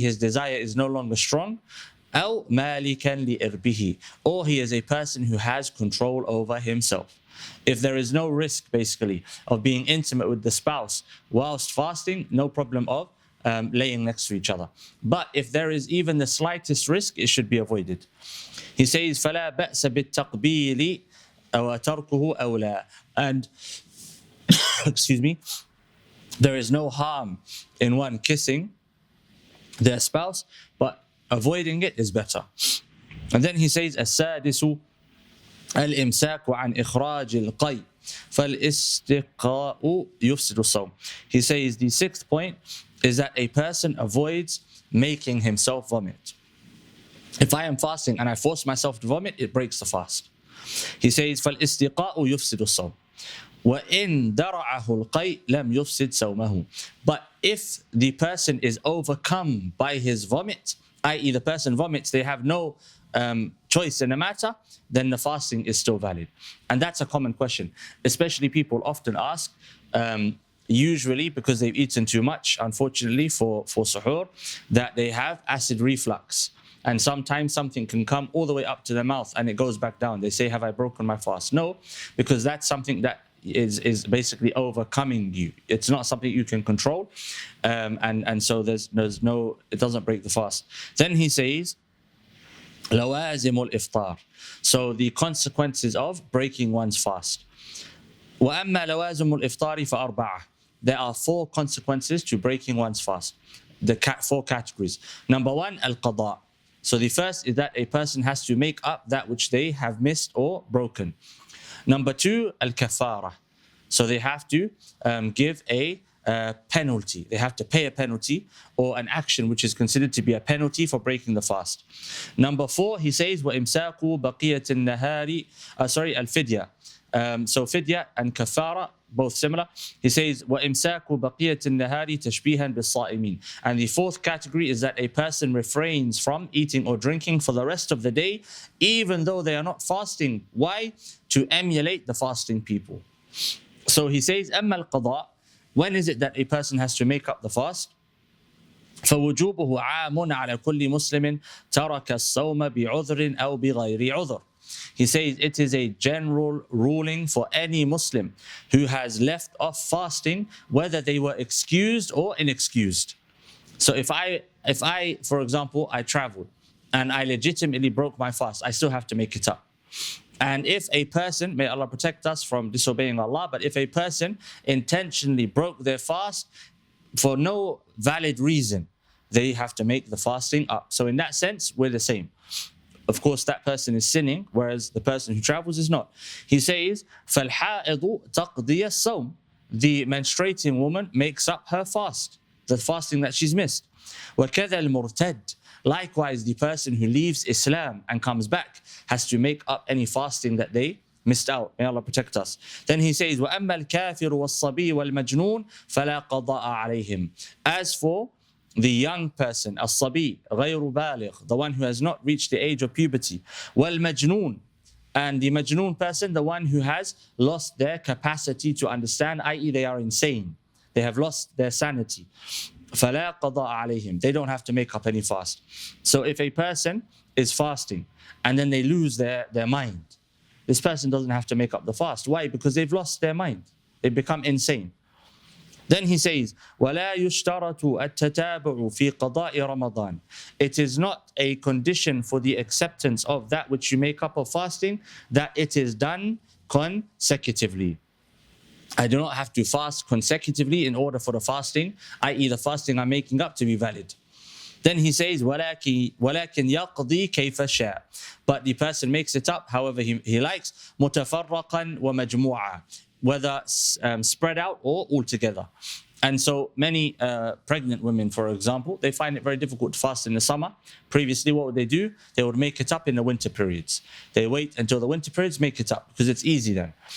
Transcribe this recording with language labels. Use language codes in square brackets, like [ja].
[en] his desire is no longer strong, [ar] أو مالكا لإربه, [en] or he is a person who has control over himself. If there is no risk, basically, of being intimate with the spouse whilst fasting, no problem of laying next to each other. But if there is even the slightest risk, it should be avoided. He says, [ar] فَلَا بَأْسَ بِالتَّقْبِيلِ وَتَرْكُهُ أَوْلَى. [en] And, excuse me, there is no harm in one kissing their spouse, but avoiding it is better. And then he says, [ar] السادس الإمساك عن إخراج القي فالاستقاء يفسد الصوم. [en] He says the sixth point is that a person avoids making himself vomit. If I am fasting and I force myself to vomit, it breaks the fast. He says, [ar] فالاستقاء يفسد الصوم وإن درعه القيء لم يفسد صومه. [en] But if the person is overcome by his vomit, i.e. the person vomits, they have no choice in the matter, then the fasting is still valid. And that's a common question, especially people often ask, usually because they've eaten too much, unfortunately for suhoor, that they have acid reflux. And sometimes something can come all the way up to the mouth and it goes back down. They say, have I broken my fast? No, because that's something that is basically overcoming you. It's not something you can control. And so there's no, it doesn't break the fast. Then he says, [ar] لوازم الإفطار. [en] So the consequences of breaking one's fast. [ar] وأما لوازم الإفطار فأربعة. [en] There are 4 consequences to breaking one's fast. The 4 categories. Number 1, al-qada. So the first is that a person has to make up that which they have missed or broken. Number 2, al-kafara. So they have to give a penalty. They have to pay a penalty or an action which is considered to be a penalty for breaking the fast. Number 4, he says, [ar] وَإِمْسَاكُ بَقِيَةِ النَّهَارِ [en] al-fidya. So fidya and kafara, both similar. He says, [ar] وَإِمْسَاكُ بَقِيَةِ النَّهَارِ تَشْبِيهًا بِالصَّائِمِينَ. [en] And the 4th category is that a person refrains from eating or drinking for the rest of the day, even though they are not fasting. Why? To emulate the fasting people. So he says, [ar] أَمَّا الْقَضَاء. [en] When is it that a person has to make up the fast? [ar] فَوُجُوبُهُ عَامٌ عَلَى كُلِّ مُسْلِمٍ تَرَكَ الصَّوْمَ بِعُذْرٍ أَوْ بِغَيْرِ عُذْرٍ. [en] He says it is a general ruling for any Muslim who has left off fasting, whether they were excused or inexcused. So if I, for example, I traveled and I legitimately broke my fast, I still have to make it up. And if a person, may Allah protect us from disobeying Allah, but if a person intentionally broke their fast for no valid reason, they have to make the fasting up. So in that sense, we're the same. Of course, that person is sinning, whereas the person who travels is not. He says, [ar] فَالْحَائِضُ تَقْضِيَ الصَّوْمِ. [en] The menstruating woman makes up her fast, the fasting that she's missed. [ar] وَكَذَا الْمُرْتَدْ. [en] Likewise, the person who leaves Islam and comes back has to make up any fasting that they missed out. May Allah protect us. Then he says, [ar] وَأَمَّا الْكَافِرُ وَالصَّبِيُّ وَالْمَجْنُونَ فَلَا قَضَاءَ عَلَيْهِمْ. [en] As for the young person, as-sabi, [ar] غير بالغ, [en] the one who has not reached the age of puberty, [ar] والمجنون, [en] and the majnoon person, the one who has lost their capacity to understand, i.e. they are insane, they have lost their sanity. [ar] فلا قضاء عليهم. [en] They don't have to make up any fast. So if a person is fasting and then they lose their mind, this person doesn't have to make up the fast. Why? Because they've lost their mind. They become insane. Then he says, [ar] وَلَا يُشْتَرَطُ التَّتَابُعُ فِي قَضَاءِ رَمَضَانِ. [en] It is not a condition for the acceptance of that which you make up of fasting that it is done consecutively. I do not have to fast consecutively in order for the fasting, i.e. the fasting I'm making up, to be valid. Then he says, [ar] وَلَكِنْ يَقْضِي كَيْفَ شَاء. [en] But the person makes it up however he likes, [ar] مُتَفَرَّقًا وَمَجْمُوعًا, [en] whether spread out or all together. And so many pregnant women, for example, they find it very difficult to fast in the summer. Previously, what would they do? They would make it up in the winter periods. They wait until the winter periods, make it up, because it's easy then.